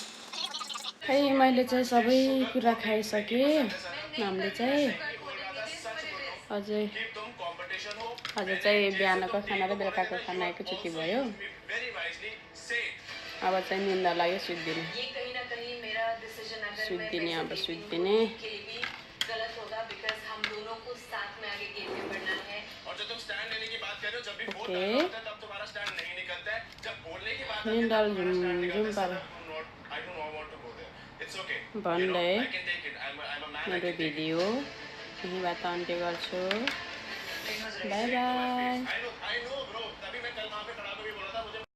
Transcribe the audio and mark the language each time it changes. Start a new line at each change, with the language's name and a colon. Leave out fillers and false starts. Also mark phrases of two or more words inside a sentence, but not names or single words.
Nepali: खै मैले चाहिँ सबै कुरा खाइसकेँ हामीले चाहिँ अझै
Hindi: कि तुम कंपटीशन हो
Nepali: आज चाहिँ बिहानको खाना र बेलुकाको खाना एकैचोटि भयो
English: very wisely
Hindi: से
Nepali: अब चाहिँ निन्दा लाग्यो सुत्दिने
Hindi: ये कहीं ना कहीं मेरा डिसीजन अगर मैं
Nepali: सुत्दिने अब
Hindi: वैसे
Nepali: सुत्दिने
Hindi: के लिए भी गलत होगा बिकॉज हम दोनों को साथ में आगे गेम में बढ़ना है और जब तुम स्टैंड लेने की बात कर रहे हो जब भी फोन ओके। डालना होता है तब तुम्हारा स्टैंड नहीं निकलता है जब बोलने की बात आती है
Nepali: निन्दा
Hindi: तब तुम्हारा स्टैंड
Nepali: झुम
Hindi: निकलता
Nepali: पारो
Hindi: है
English: I don't want to go there it's okay
Nepali: भन्दै
English: I can take it I am a man
Nepali: मेरो भिडियो यहीँबाट अन्त्य गर्छु
English: bye bye I know bro
Hindi: तभी मैं कल वहां पे खड़ा होकर भी बोला था मुझे